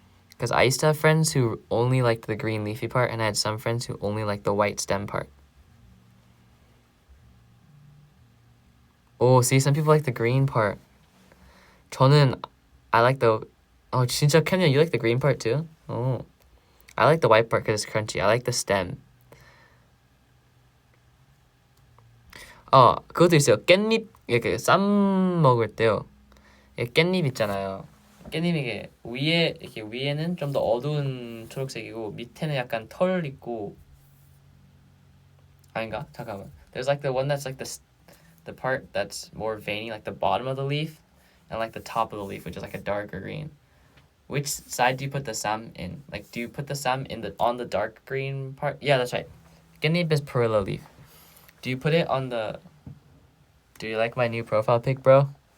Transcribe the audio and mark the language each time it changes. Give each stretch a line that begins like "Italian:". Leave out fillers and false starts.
English: Because I used to have friends who only liked the green leafy part, and I had some friends who only liked the white stem part. Oh, see, some people like the green part. I like the... Oh,
Korean: 진짜
English: Kenya, you like the green part too? Oh. I like the white part because it's crunchy. I like the stem.
Korean: 그것도 있어요. 깻잎, 이렇게 쌈 먹을 때요. 깻잎 있잖아요. 깻잎 이게 이렇게 위에는 좀 더 어두운 초록색이고 밑에는 약간 털 있고 아닌가? 잠깐만.
English: There's like the one that's like the part that's more veiny, like the bottom of the leaf, and like the top of the leaf, which is like a darker green. Which side do you put the sam in? Like, do you put the sam on the dark green part? Yeah, that's right. 깻잎 is perilla leaf. Do you put it on the... Do you like my new profile pic, bro?